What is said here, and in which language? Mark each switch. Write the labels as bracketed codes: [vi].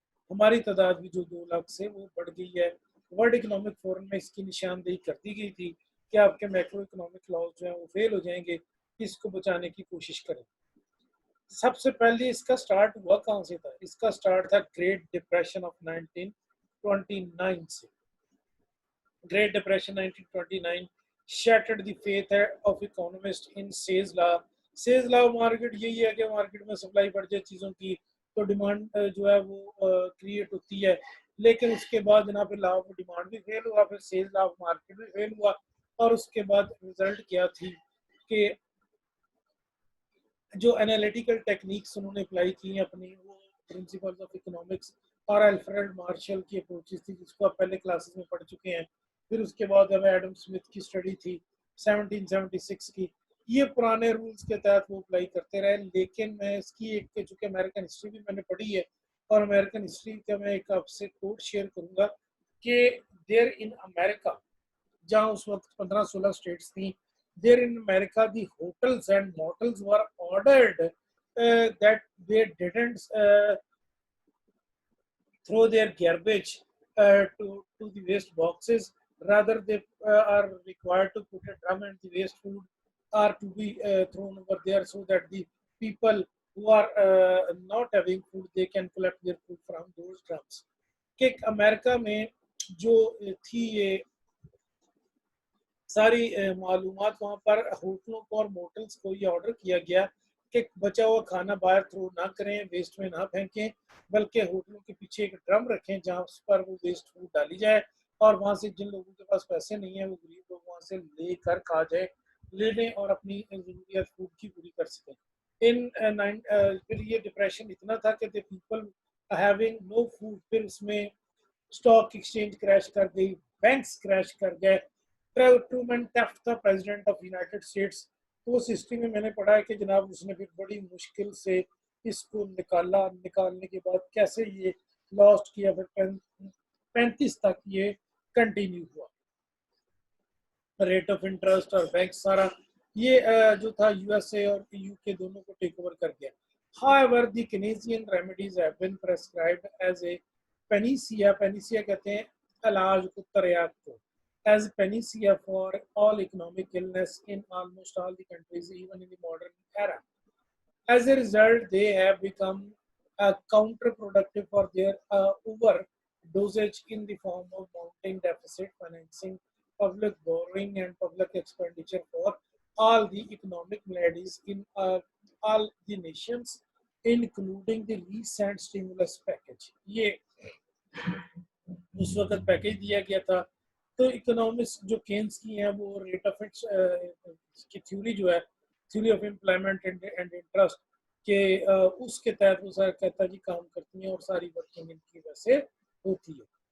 [ur] ہماری تعداد بھی جو 2 لاکھ سے وہ بڑھ گئی ہے. ورلڈ اکنامک فورم میں اس کی نشاندہی کر دی گئی تھی کہ آپ کے میکرو اکنامک لاز جو ہیں وہ فیل ہو جائیں گے, اس کو بچانے کی کوشش کریں. سب سے پہلے اس کا سٹارٹ ہوا کہاں سے تھا؟ اس کا سٹارٹ تھا گریٹ ڈپریشن آف 1929 سے. [en] Great depression 1929 shattered the faith of economists in Say's law. [ur] Say's law market یہی ہے کہ مارکیٹ میں سپلائی بڑھ جائے چیزوں کی تو ڈیمانڈ جو ہے وہ کریٹ ہوتی ہے, لیکن اس کے بعد جناب لا آف ڈیمانڈ بھی فیل ہوا, پھر سیز لا آف مارکیٹ بھی فیل ہوا, اور اس کے بعد رزلٹ کیا تھی کہ جو انالیٹیکل ٹیکنیکس انہوں نے اپلائی کی ہیں اپنی, وہ پرنسپلز آف اکنامکس اور الفریڈ مارشل کی اپروچز تھی جس کو آپ پہلے کلاسز میں پڑھ چکے ہیں. پھر اس کے بعد ہمیں ایڈم اسمتھ کی اسٹڈی تھی 1776 کی. یہ پرانے رولز کے تحت وہ اپلائی کرتے رہے, لیکن میں اس کی ایک, چونکہ امریکن ہسٹری بھی میں نے پڑھی ہے, اور امریکن ہسٹری کا میں ایک آپ سے کوٹ شیئر کروں گا کہ دیر ان امریکہ, جہاں اس وقت 15-16 اسٹیٹس تھیں, [en] there in America the hotels and motels were ordered that they didn't throw their garbage to the waste boxes, rather they are required to put a drum and the waste food are to be thrown over there so that the people who are not having food they can collect their food from those drums. [ur] کہ امریکہ میں جو تھی یہ ساری معلومات, وہاں پر ہوٹلوں کو اور موٹلز کو یہ آرڈر کیا گیا کہ بچا ہوا کھانا باہر تھرو نہ کریں, ویسٹ میں نہ پھینکیں, بلکہ ہوٹلوں کے پیچھے ایک ڈرم رکھیں جہاں اس پر وہ ویسٹ فوڈ ڈالی جائے, اور وہاں سے جن لوگوں کے پاس پیسے نہیں ہیں وہ غریب لوگ وہاں سے لے کر کھا جائے, لے لیں اور اپنی ضروریات فوڈ کی پوری کر سکیں. پھر یہ ڈپریشن اتنا تھا کہ پیپل ہیونگ نو فوڈ, پھر اس میں اسٹاک ایکسچینج کریش کر گئی, بینکس کریش کر گئے. ٹرومن ٹیفٹ تھا پریزیڈنٹ آف یونائٹڈ اسٹیٹس, تو اس ہسٹری میں نے پڑھا ہے کہ جناب اس نے پھر بڑی مشکل سے اس کو نکالنے کے بعد کیسے یہ لاسٹ کیا، پھر 35 تک یہ کنٹینیو ہوا. ریٹ آف انٹرسٹ اور بینک سارا یہ جو تھا یو ایس اے اور یو کے دونوں کو ٹیک اوور کر گیا. [en] However, the Keynesian remedies have been prescribed as a panacea. [ur] Panacea کہتے ہیں علاج کو، تریاق کو. [en] As panacea for all economic illness in almost all the countries, even in the modern era. As a result, they have become counterproductive for their overdosage in the form of mounting deficit financing, public borrowing, and public expenditure for all the economic maladies in all the nations, including the recent stimulus package. [ur] یہ اس وقت package دیا گیا تھا. تو economics جو Keynes کی ہیں وہ ریٹ آف کی تھیوری جو ہے، theory of employment and interest کہ اس کے تحت وہ سارا کہتا جی کام کرتی ہیں اور ساری ورکنگ ان کی وجہ سے ہوتی ہے.